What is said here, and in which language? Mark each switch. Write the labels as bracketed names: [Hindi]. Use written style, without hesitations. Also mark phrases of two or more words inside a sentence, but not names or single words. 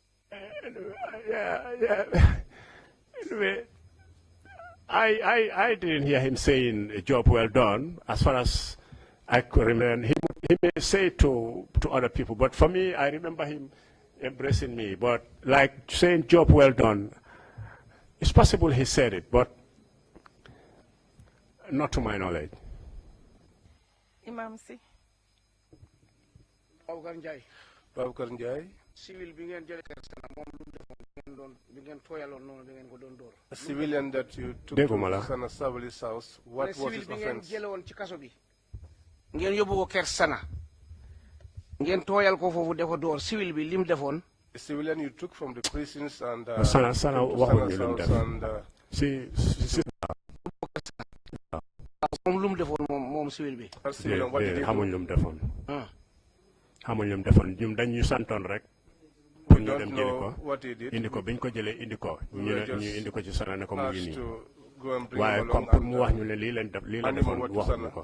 [English] Anyway, I didn't hear him saying a job well done. As far as I could remember, he may say to other people, but for me, I remember him embracing me. But like saying job well done, it's possible he said it, but not to my knowledge. Imam Si. Babukar Njai. Babukar Njai. [Wolof] Civil bi ngeen jëlee Sana moom lu mu defoon [English] A civilian that you took to Sana Sabali's house, what was his offense? [Wolof] ngeen yóbbu ko ker Sana ngeen tooyal ko foofu de ko door civil bi lim defoon. [English] A civilian you took from the prisons and [Wolof] Sana waxuñu lu mu def si moom lu mu defoon moom civil bi. xamuñ lu mu defoon. xamuñ lu mu defoon ñun dañ ñu santoon rek. pour ñu dem jëli ko indi ko biñ ko jëlee indi ko ñu indi ko ci Sana ne ko mu ngi nii waaye [French] comme pour [Wolof] mu wax ñu ne lii leen def lii la defoon waxuñu ko.